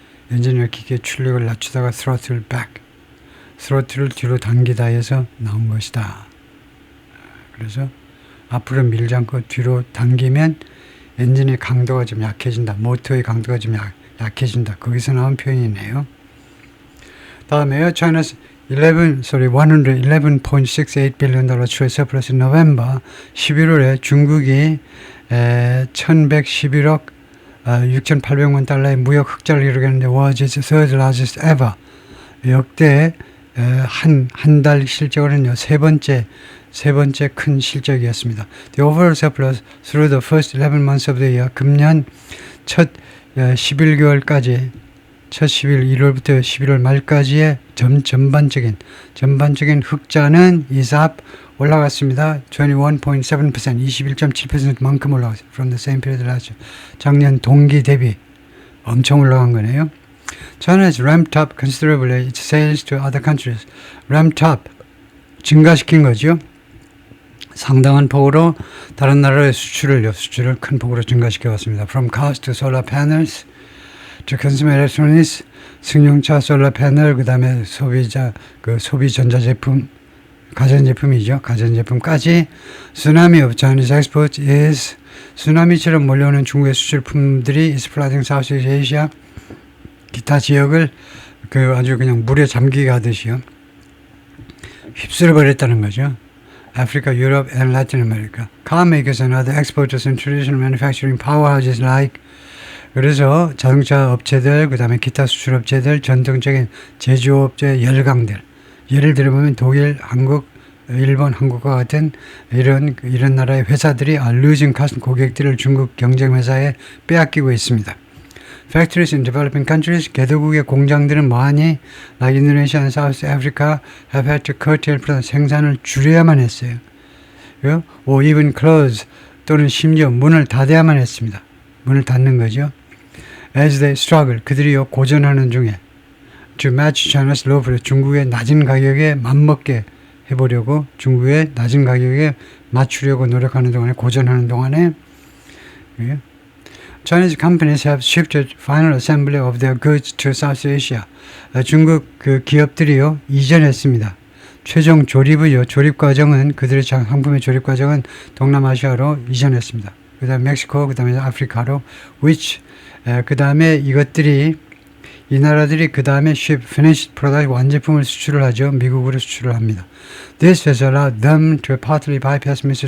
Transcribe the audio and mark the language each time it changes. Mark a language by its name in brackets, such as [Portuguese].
[Korean] 엔진이나 기계의 출력을 낮추다가 throttle back. throttle을 뒤로 당기다 해서 나온 것이다. 그래서 앞으로 밀지 않고 뒤로 당기면 엔진의 강도가 좀 약해진다. 모터의 강도가 좀 약해진다. 거기서 나온 표현이네요. 다음에요. [English] China's 111.68 billion trade surplus in November [Korean] 11월에 중국이 1111억 6,800만 달러의 무역 흑자를 이루겠는데 [English] was its third largest ever. [Korean] 역대 한 달 실적으로는요. 세 번째 큰 실적이었습니다. [English] The overall surplus through the first 11 months of the year, [Korean] 금년 첫 11개월까지, 첫 1월부터 11월 말까지의 전반적인 흑자는 [English] is up, [Korean] 올라갔습니다. 21.7%, 21.7%만큼 올라갔어요. [English] From the same period last year. [Korean] 작년 동기 대비 엄청 올라간 거네요. [English] China has ramped up considerably its sales to other countries. [Korean] ramped up, 증가시킨 거죠. 상당한 폭으로 다른 나라의 수출을 큰 폭으로 증가시켜 왔습니다. [English] From cars to solar panels to consumer electronics, [Korean] 승용차 솔라 패널, 그 다음에 소비 전자제품, 가전제품이죠. 가전제품까지 [English] Tsunami of Chinese exports is, [Korean] 쓰나미처럼 몰려오는 중국의 수출품들이 [English] is flooding Southeast Asia, [Korean] 기타 지역을 아주 그냥 물에 잠기게 하듯이요. 휩쓸어 버렸다는 거죠. Africa, Europe, and Latin America. [English] Car makers and other exporters and traditional manufacturing powerhouses like. [Korean] 그래서 자동차 업체들, 그 다음에 기타 수출 업체들, 전통적인 제조업체 열강들. 예를 들어보면 독일, 한국, 일본, 한국과 같은 이런 나라의 회사들이 [English] are losing [Korean] 고객들을 중국 경쟁회사에 빼앗기고 있습니다. [English] Factories in developing countries, [Korean] 개도국의 공장들은 뭐하니? [English] Like Indonesia and South Africa have had to curtail [Korean] 생산을 줄여야만 했어요. [English] or even close, [Korean] 또는 심지어 문을 닫아야만 했습니다. 문을 닫는 거죠. [English] As they struggle, [Korean] 그들이 고전하는 중에 [English] to match China's low price, [Korean] 중국의 낮은 가격에 맞먹게 해보려고, 중국의 낮은 가격에 맞추려고 노력하는 동안에, 고전하는 동안에 [English] Chinese companies have shifted final assembly of their goods to South Asia. [Korean] 중국 기업들이요 이전했습니다. 최종 조립의 조립 과정은, 그들의 상품의 조립 과정은 동남아시아로 이전했습니다. 그 다음에 멕시코, 그 다음에 아프리카로, which, 그 다음에 이 나라들이 그 다음에 finished product, 완제품을 수출을 하죠. 미국으로 수출을 합니다. [English] This has allowed them to partly bypass Mr.